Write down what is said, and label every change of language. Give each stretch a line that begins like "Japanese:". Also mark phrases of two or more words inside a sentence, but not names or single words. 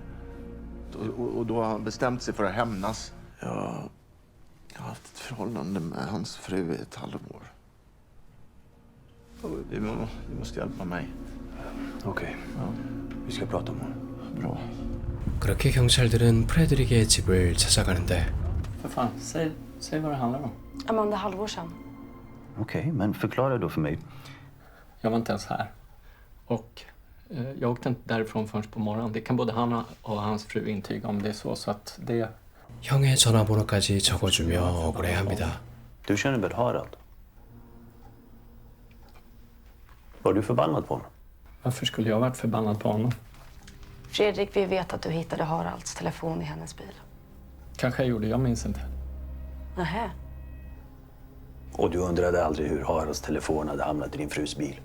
Swedish: Och då har han bestämt sig för att hämnas. Jag har haft ett förhållande med hans fru i ett halvår. Du måste hjälpa mig. Okej. Vi ska prata om honom. Bra.
Korean: 그렇게 경찰들은 프레드릭의 집을 찾아가는데
Swedish: För fan, säg vad det handlar om. Amanda halvår sedan. Okej, men förklara då för mig. Jag var inte ens här. Och jag åkte inte därifrån förrän på morgonen. Det kan både han och hans fru intyga om det är så att det...
Korean: 형의 전화번호까지 적어주며 억울해합니다.
Swedish: Du känner väl Harald? Var du förbannad på honom? Varför skulle jag varit förbannad på honom? Fredrik, vi vet att du hittade Haralds telefon i hennes bil. Kanske jag gjorde, jag minns inte. Nähä. Och du undrade aldrig hur Haralds telefon hade hamnat i din frus bil?